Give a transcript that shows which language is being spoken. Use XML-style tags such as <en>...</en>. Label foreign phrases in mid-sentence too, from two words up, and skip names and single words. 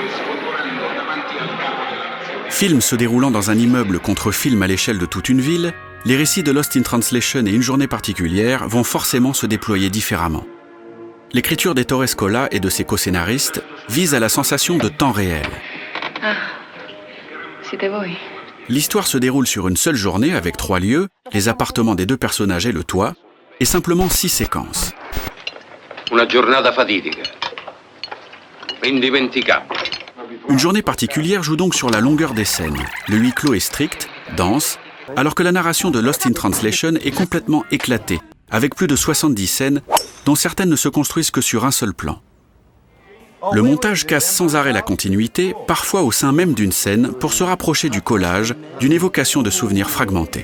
<fr>Film se déroulant dans un immeuble contre film à l'échelle de toute une ville, les récits de Lost in Translation et Une journée particulière vont forcément se déployer différemment. L'écriture d'Ettore Scola et de ses co-scénaristes vise à la sensation de temps réel.</fr> <it>Siete voi?</it> <fr>L'histoire se déroule sur une seule journée avec 3 lieux, les appartements des 2 personnages et le toit, et simplement 6 séquences.</fr> <it>Una giornata fatidica, indimenticabile.</it> <fr>Une journée particulière joue donc sur la longueur des scènes. Le huis clos est strict, dense, alors que la narration de Lost in Translation est complètement éclatée, avec plus de 70 scènes, dont certaines ne se construisent que sur un seul plan. Le montage casse sans arrêt la continuité, parfois au sein même d'une scène, pour se rapprocher du collage, d'une évocation de souvenirs fragmentés.</fr>